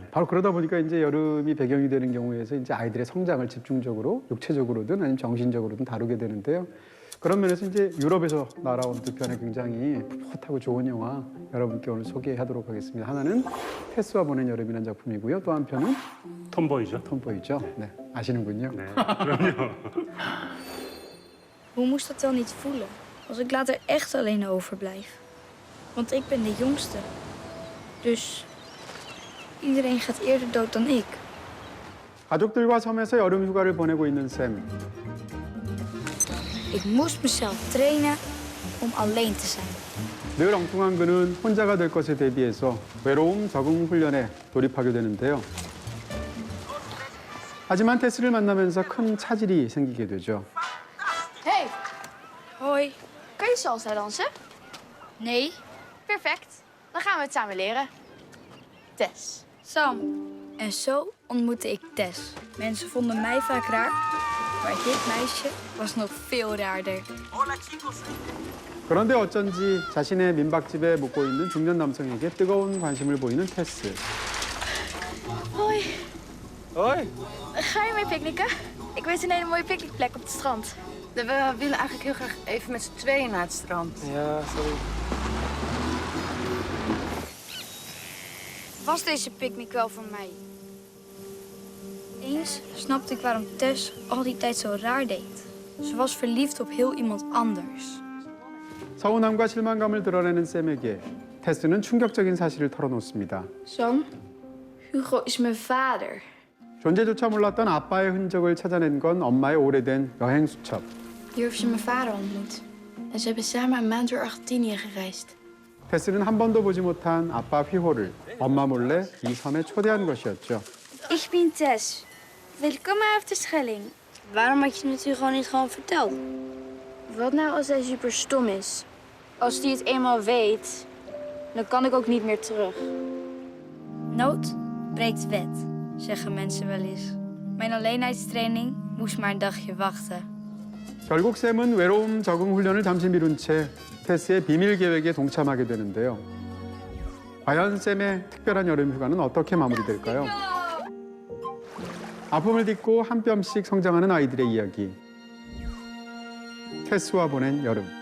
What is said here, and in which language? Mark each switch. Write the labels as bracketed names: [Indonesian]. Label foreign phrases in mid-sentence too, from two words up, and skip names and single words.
[Korean] 바로 그러다 보니까 이제 여름이 배경이 되는 경우에서 이제 아이들의 성장을 집중적으로 육체적으로든 아니면 정신적으로든 다루게 되는데요. 그런 면에서 이제 유럽에서 날아온 두 편의 굉장히 풋풋하고 좋은 영화 여러분께 오늘 소개하도록 하겠습니다. 하나는 테스와 보낸 여름이라는 작품이고요. 또 한편은 톰보이죠. 톰보이죠. 네, 아시는군요. 네, 그럼요. [Dutch] Hoe moest dat dan niet voelen als ik later echt alleen overblijf? Want ik ben de jongste. Dus iedereen gaat eerder dood dan ik. [Korean] 가족들과 섬에서 여름 휴가를 보내고 있는 샘. [Dutch] Ik moest mezelf trainen om alleen te zijn. [Korean] 늘 엉뚱한 그는 혼자가 될 것에 대비해서 외로움 적응 훈련에 돌입하게 되는데요. 하지만 테스를 만나면서 큰 차질이 생기게 되죠. [Dutch] Hey, Hoi. kan je salsa dansen? Nee, Perfect. Dan gaan we het samen leren. Tess. Sam. En zo ontmoette ik Tess. Mensen vonden mij vaak raar, maar dit meisje was nog veel raarder. [Korean] 그런데 어쩐지 자신의 민박집에 묵고 있는 중년 남성에게 뜨거운 관심을 보이는 테스. [Dutch] Hoi. [Korean] 어이! [Dutch] Ga je mee picknicken? Ik weet een hele mooie picknickplek op het strand. We willen eigenlijk heel graag even met z'n tweeën naar het strand. Ja, sorry. Was deze picknick wel voor mij? Eens snapte ik waarom Tess al die tijd zo raar deed. Ze was verliefd op heel iemand anders. [Korean] 서운함과 실망감을 드러내는 샘에게 테스는 충격적인 사실을 털어놓습니다. [Dutch] Sam, Hugo is mijn vader. [Korean] 존재조차 몰랐던 아빠의 흔적을 찾아낸 건 엄마의 오래된 여행 수첩. [Dutch] Hier heeft ze mijn vader ontmoet. En ze hebben samen een maand door Argentinië gereisd. [Korean] 테스는 한 번도 보지 못한 아빠 휘호를 엄마 몰래 이 섬에 초대한 것이었죠. [Dutch] Ik ben Tess. Welkom op de Schelling. Waarom had je het u gewoon niet gewoon verteld? Wat nou als hij super stom is? Als hij het eenmaal weet, dan kan ik ook niet meer terug. Nood breekt wet, zeggen mensen wel eens. Mijn alleenheidstraining moest maar een dagje wachten. [Korean] 결국 샘은 외로움 적응 훈련을 잠시 미룬 채 테스의 비밀 계획에 동참하게 되는데요. 과연 샘의 특별한 여름 휴가는 어떻게 마무리될까요? 아픔을 딛고 한 뼘씩 성장하는 아이들의 이야기. 테스와 보낸 여름.